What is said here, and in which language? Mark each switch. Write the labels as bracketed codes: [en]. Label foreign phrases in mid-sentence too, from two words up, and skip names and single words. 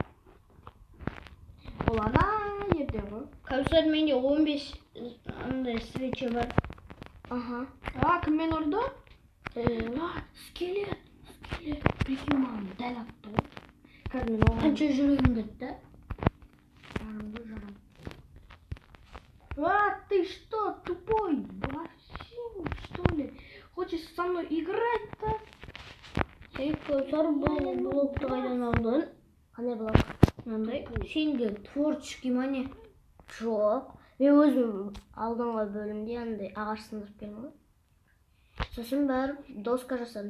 [kk] Ол ана жерде ғой. Кәусар, менде 15 андай свечи бар. Кіммен ұрды? Скелет. Прикинь, маған дәл атты ғой. Қанша жүрегім кетті? Жарым. [ru] Ты что, тупой? Вообще, что ли? Хочешь со мной играть, да? [kk] Кәусар, бұл блокты қайдан алдың? Қандай блок? Мынандай. Сенде творческий мане? Жоқ. Мен өзім алдыңғы бөлімде андай ағаш сындырып келдім ғой. Сосын барып доска жасадым.